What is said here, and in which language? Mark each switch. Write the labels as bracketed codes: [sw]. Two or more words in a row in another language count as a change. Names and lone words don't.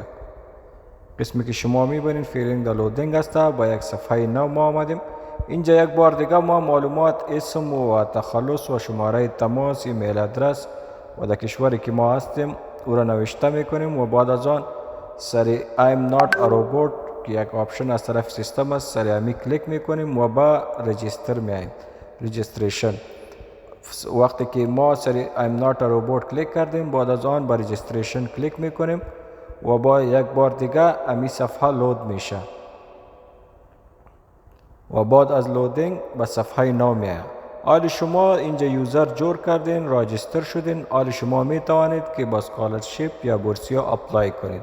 [fa] قسمی که شما میبینید فعلا در لودینگ است. با یک صفحه نو ما آمدیم. اینجا یک بار دیگه ما معلومات اسم و تخلص و شماره تماس، ایمیل ادرس و در کشوری که ما هستیم او را نوشته میکنیم و بعد از آن سر [en] I'm not a robot [fa] که یک آپشن از طرف سیستم است، سر امی کلیک میکنیم و با رجیستر میاییم. رجیستریشن وقتی که ما سر [en] I'm not a robot [fa] کلیک کردیم، بعد از آن با رجیستریشن کلیک میکنیم و با یک بار دیگه امی صفحه لود میشه و بعد از لودینگ به صفحه نو میاد. آلی شما اینجا یوزر جور کردین، راجستر شدین. آلی شما میتوانید که با سکالرشیپ یا بورسیه اپلای کنید.